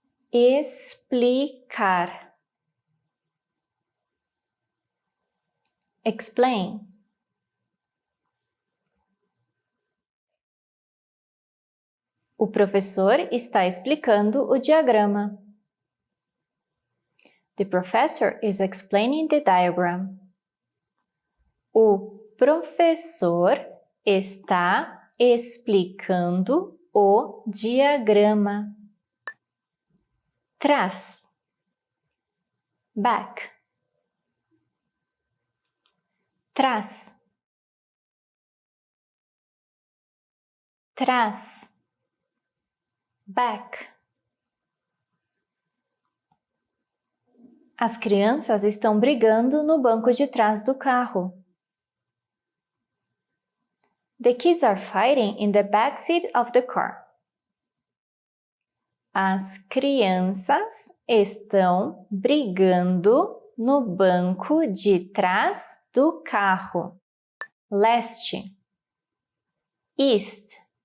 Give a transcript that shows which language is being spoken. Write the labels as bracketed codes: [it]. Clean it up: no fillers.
[pt] Explicar. [en] Explain. [pt] O professor está explicando o diagrama. [en] The professor is explaining the diagram. [pt] O professor está explicando o diagrama. Trás. Back. Trás. Trás. Back. As crianças estão brigando no banco de trás do carro. [en] The kids are fighting in the back seat of the car. [pt] As crianças estão brigando no banco de trás do carro. Leste. East.